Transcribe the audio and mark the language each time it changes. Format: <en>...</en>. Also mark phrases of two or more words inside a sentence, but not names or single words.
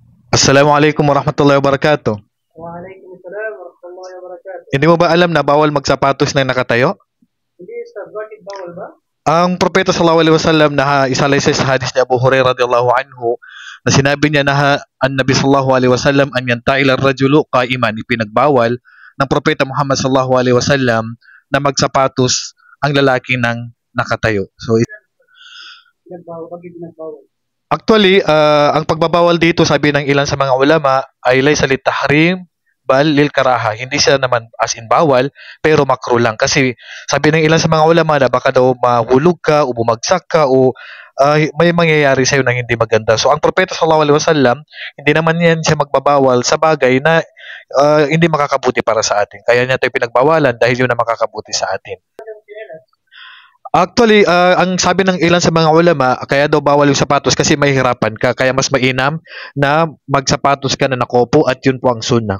<ar>السلام عليكم ورحمة الله وبركاته. وعليكم السلام ورحمة الله وبركاته.</ar> <tl>Hindi mo ba alam na bawal magsapatos na nakatayo? Hindi Ustaz, bakit bawal ba? Ang propeta</tl> <ar>صلى الله عليه وسلم</ar> <tl>na isa sa hadis ni Abu Hurairah</tl> <ar>رضي الله عنه</ar> <tl>na sinabi niya na</tl> <ar>أن النبي صلى الله عليه وسلم أن ينتعل الرجل قائما,</ar> <tl>ipinagbawal ng propeta Muhammad</tl> <ar>صلى الله عليه وسلم</ar> <tl>na magsapatos ang lalaki ng nakatayo. So Pinagbawal, bakit pinagbawal? actually, ang pagbabawal dito sabi ng ilan sa mga ulama ay</tl> <ar>ليس للتحريم بل للكراهة.</ar> <tl>Hindi siya naman</tl> <en>as in</en> <tl>bawal, pero makro lang. Kasi sabi ng ilan sa mga ulama na baka daw mahulog ka o bumagsak ka o may mangyayari sa'yo ng hindi maganda. So ang propeta</tl> <ar>صلى الله عليه وسلم,</ar> <tl>hindi naman yan siya magbabawal sa bagay na hindi makakabuti para sa atin. Kaya niya tayo pinagbawalan dahil yun na makakabuti sa atin. Yung chinelas, Actually, ang sabi ng ilan sa mga ulama, kaya daw bawal yung sapatos kasi mahihirapan ka. Kaya mas mainam na magsapatos ka na nakopo at yun po ang sunnah.</tl>